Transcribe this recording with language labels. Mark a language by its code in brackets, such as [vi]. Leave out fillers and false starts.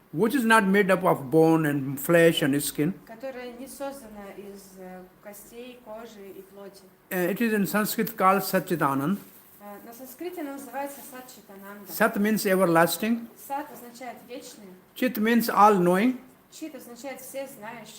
[en] which is not made up of bone and flesh and skin, [ru] которая не создано из костей, кожи и плоти. [en] It is in Sanskrit called Satchitanand. [ru] На санскрите она называется Сатчитананда. [en] Sat means everlasting. [ru] Сат означает вечный, [en] Chit means all-knowing. [ru] Чит означает все знающий,